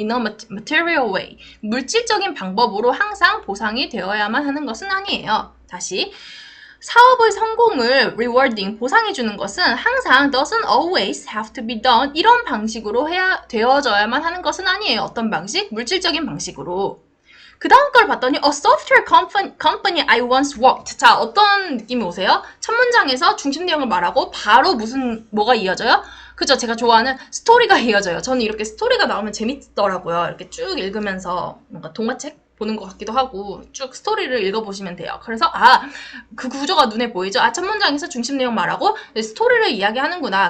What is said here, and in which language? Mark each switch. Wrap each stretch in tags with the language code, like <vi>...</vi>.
<en>in a material way,</en> <ko>물질적인 방법으로 항상 보상이 되어야만 하는 것은 아니에요. 다시, 사업의 성공을 rewarding, 보상해주는 것은 항상</ko> <en>doesn't always have to be done,</en> <ko>이런 방식으로 되어져야만 하는 것은 아니에요. 어떤 방식? 물질적인 방식으로. 그 다음 걸 봤더니</ko> <en>a software company I once worked.</en> <ko>자, 어떤 느낌이 오세요? 첫 문장에서 중심 내용을 말하고 바로 뭐가 이어져요? 그죠? 제가 좋아하는 스토리가 이어져요. 저는 이렇게 스토리가 나오면 재밌더라고요. 이렇게 쭉 읽으면서 뭔가 동화책 보는 것 같기도 하고 쭉 스토리를 읽어보시면 돼요. 그래서 그 구조가 눈에 보이죠? 첫 문장에서 중심 내용 말하고 스토리를 이야기하는구나.</ko>